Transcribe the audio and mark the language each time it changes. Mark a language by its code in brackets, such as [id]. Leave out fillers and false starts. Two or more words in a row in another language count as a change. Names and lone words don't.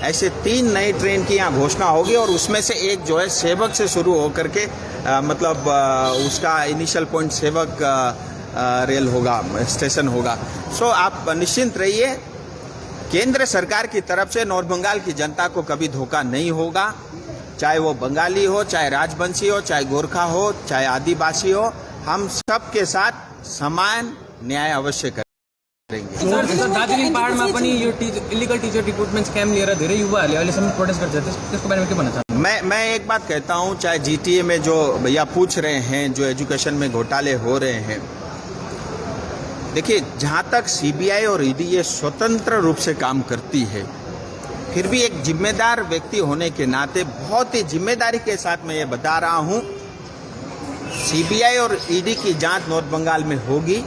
[hi] ऐसे 3 नई ट्रेन की यहाँ घोषणा होगी और उसमें से एक जो है सेवक से शुरू होकर के उसका [en] initial point [hi] सेवक रेल होगा, स्टेशन होगा। सो आप निश्चिंत रहिए, केंद्र सरकार की तरफ से नॉर्थ बंगाल की जनता को कभी धोखा नहीं होगा, चाहे वो बंगाली हो, चाहे राजवंशी हो, चाहे गोरखा हो, चाहे आदिवासी हो, हम सबके साथ समान न्याय अवश्य करेंगे। [ne] दार्जिलिङ पहाडमा पनि यो [en] illegal teacher recruitment scam [ne] लिएर धेरै युवाहरूले अहिलेसम्म प्रोटेस्ट गर्छ, त्यसको बारेमा के भन्न चाहनुहुन्छ? [hi] मैं एक बात कहता हूँ, चाहे जीटीए में जो भैया पूछ रहे हैं, जो एजुकेशन में घोटाले हो रहे हैं, देखिए जहाँ तक सीबीआई और ईडी ये स्वतंत्र रूप से काम करती है, फिर भी एक जिम्मेदार व्यक्ति होने के नाते बहुत ही जिम्मेदारी के साथ मैं ये बता रहा हूँ, सीबीआई और ईडी की जांच नॉर्थ बंगाल में होगी।